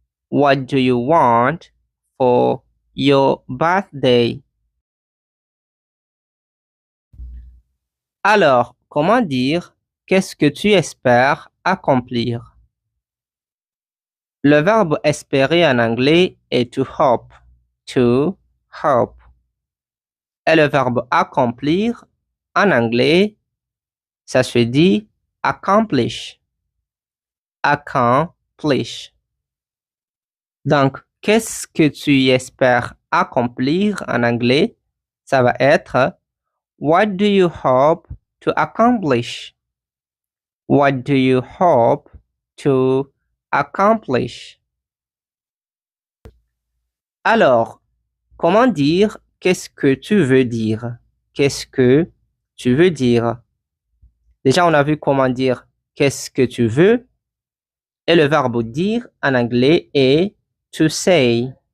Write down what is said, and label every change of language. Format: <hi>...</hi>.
<en>What do you want for your birthday?</en> <fr>Alors, comment dire qu'est-ce que tu espères accomplir? Le verbe espérer en anglais est to hope. To hope. Et le verbe accomplir en anglais, ça se dit accomplish. Accomplish. Donc, qu'est-ce que tu espères accomplir en anglais? Ça va être</fr> <en>What do you hope to accomplish? What do you hope to accomplish?</en> <fr>Alors, comment dire qu'est-ce que tu veux dire? Qu'est-ce que tu veux dire? Déjà, on a vu comment dire qu'est-ce que tu veux et le verbe dire en anglais est to say.</fr>